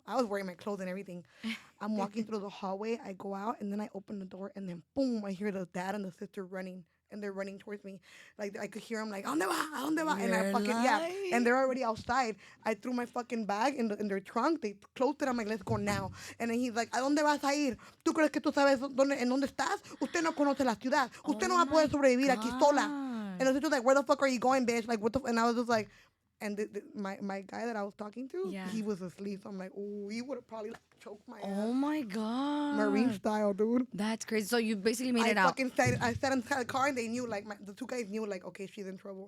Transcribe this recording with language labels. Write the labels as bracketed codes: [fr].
[en] I was wearing my clothes and everything. I'm walking through the hallway. I go out, and then I open the door, and then boom, I hear the dad and the sister running. And they're running towards me. Like, I could hear them like, [es] ¿a dónde va? ¿A dónde va? [en] And I You're fucking, lying. And they're already outside. I threw my fucking bag in their trunk. They closed it. I'm like, let's go now. And then he's like, [es] ¿a dónde vas a ir? ¿Tú crees que tú sabes en dónde estás? Usted no conoce la ciudad. Usted no va a poder sobrevivir aquí sola. [en] And the sister's like, where the fuck are you going, bitch? Like, what the And I was just like, and my guy that I was talking to, he was asleep. So I'm like, oh, he would have probably like, choked my ass. Oh my God. Marine style, dude. That's crazy. So you basically made it out. I sat inside the car, and they knew, like, the two guys knew, like, okay, she's in trouble.